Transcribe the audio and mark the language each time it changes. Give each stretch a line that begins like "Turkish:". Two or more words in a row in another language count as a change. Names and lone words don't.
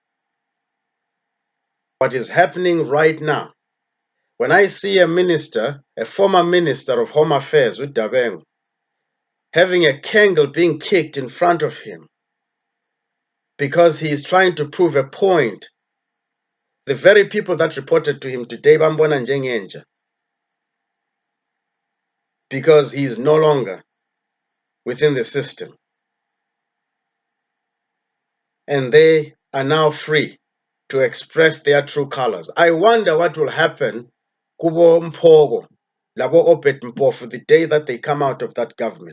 English: What is happening right now, when I see a minister, a former minister of Home Affairs, uDabengu, having a candle being kicked in front of him because he is trying to prove a point, the very people that reported to him today,
North Ndebele: bambona ngenxa,
English: because he is no longer within the system. And they are now free to express their true colors. I wonder what will happen kubo Mpogo, labo Obed Mpofu, the day that they come out of that government.